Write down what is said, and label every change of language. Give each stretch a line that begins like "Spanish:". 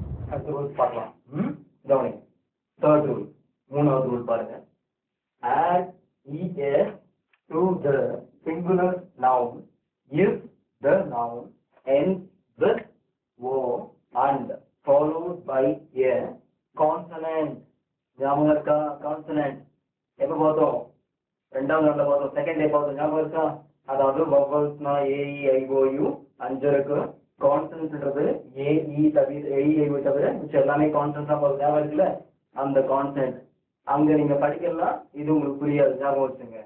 Tamil: அடுத்த ரூல் பார்க்கலாம். கவனிங்க, தேர்ட் ரூல், மூணாவது ரூல் பாருங்க.
English: add es to the singular noun if the noun ends with o and followed by a consonant.
Tamil: ஞாபகம் இருக்கா, கான்சனன்ட் எப்ப பார்த்தோம், ரெண்டாவது நாள்ல பார்த்தோம், செகண்ட் டே பார்த்தோம், ஞாபகம் இருக்கா. அதாவது வவல்ஸ்னா ஏஇ ஐஓயு அஞ்சு இருக்கு, கான்சனன்ட்ன்றது ஏஇ தவிர ஏஇ ஐஓ தவிர மிச்சம் எல்லாமே கான்சனன்ட் தான் பார்த்தோம், ஞாபகம் இருக்குல்ல. அந்த கான்சென்ட் அங்க நீங்க படிக்கலாம், இது உங்களுக்கு புரியாது, ஞாபகம் வச்சுங்க.